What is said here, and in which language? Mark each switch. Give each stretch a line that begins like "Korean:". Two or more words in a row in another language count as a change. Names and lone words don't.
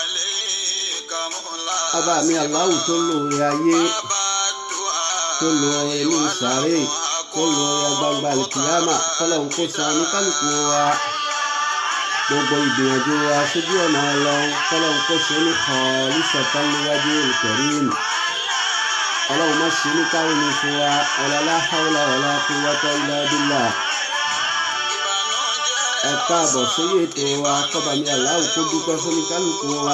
Yoruba: Ọba mi Allah tó lóore ayé, tó lóore ní ìsàrè, tó lóore agbangba alkiyama, kọ́lọ́hún kó san ní kálukú wa. Gbogbo ìgbìyànjú wa sójú ọ̀nà Ọlọ́run, kọ́lọ́hún kó ṣe ní
Arabic: خالصة لوجهه الكريم.
Yoruba: Ọlọ́run má ṣe ní káwọn ní fún wa,
Arabic: لا حول ولا قوة إلا بالله.
Yoruba: Ẹ káàbọ̀ sórí ètò wa, kọ́ba mi Allah kó dúpẹ́ fún ní kálukú wa.